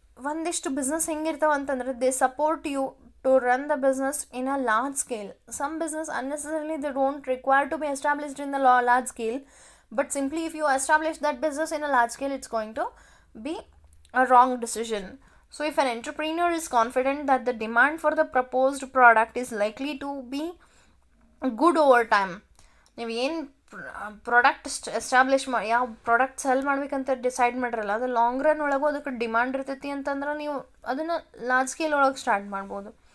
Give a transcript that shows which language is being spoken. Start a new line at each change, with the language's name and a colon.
Kannada: ಒಂದಿಷ್ಟು ಬಿಸ್ನೆಸ್ ಹೆಂಗಿರ್ತಾವ ಅಂತಂದ್ರೆ
English: They support you to run the business in a large scale. Some business unnecessarily they don't require to be established in the large scale, but simply if you establish that business in a large scale, it's going to be a wrong decision. So if an entrepreneur is confident that the demand for the proposed product is likely to be good over time,
Kannada: ನೀವು ಏನು product establish ಮಾಡಿ ಯಾವ product cell ಮಾಡ್ಬೇಕಂತ decide ಮಾಡಿರಲ್ಲ, ಅದು long run ಒಳಗೂ ಅದಕ್ಕೆ demand ಇರ್ತೈತಿ ಅಂತಂದ್ರೆ ನೀವು ಅದನ್ನು ಲಾರ್ಜ್ ಸ್ಕೇಲ್ ಒಳಗೆ ಸ್ಟಾರ್ಟ್ ಮಾಡ್ಬೋದು.